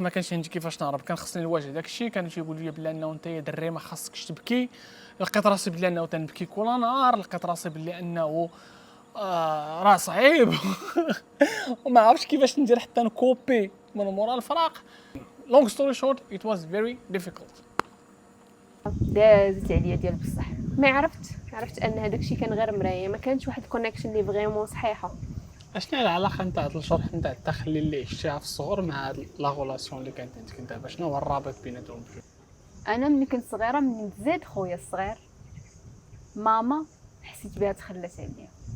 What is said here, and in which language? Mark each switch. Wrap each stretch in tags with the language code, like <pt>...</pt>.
<ar>ما كانش عندي كيفاش نهرب، كان خصني نواجه داكشي. كانوا تيقولوا لي بلا انه انت يا دري ما خاصكش تبكي. لقيت راسي بلي انه تنبكي كل نهار، لقيت راسي بلي انه راه صعيب وما عرفتش كيفاش ندير حتى نكوبي من مورا الفراق.</ar> <en>long story short it was very difficult.</en> <ar>دازت عليا ديال بصح ما عرفت ان هذاك الشيء كان غير مرايه، ما كانش واحد الكونيكشن اللي فريمون صحيحه. اشنو هي العلاقه نتاع الشرح نتاع التخلي اللي عشتيها في الصغر مع هاد لا غولاسيون اللي كانت عندك دابا؟ شنو هو الرابط بيناتهم؟ انا ملي كنت صغيره من تزاد خويا الصغير ماما حسيت بها تخلت عليا.</ar>